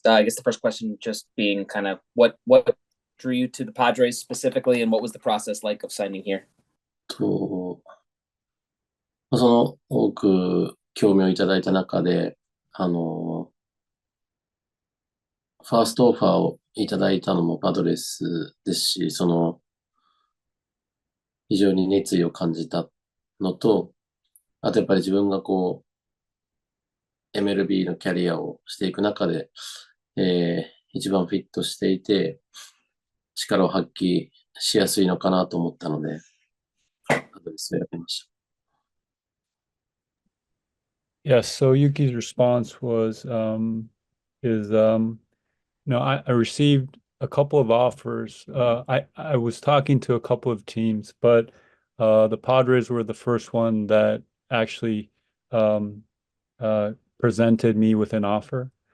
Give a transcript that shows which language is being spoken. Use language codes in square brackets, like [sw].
[en] I guess the first question just being kind of what drew you to the Padres specifically, and what was the process like of signing here? [ja] と、その多く興味をいただいた中で、ファーストオファーをいただいたのもパドレスですし、非常に熱意を感じたのと、あとやっぱり自分がMLB のキャリアをしていく中で、一番フィットしていて、力を発揮しやすいのかなと思ったので、パドレスを選びました。 [en] Yes, so Yuki's response was is I received a couple of offers. I was talking to a couple of teams, but the Padres were the first one that actually um, presented me with an offer.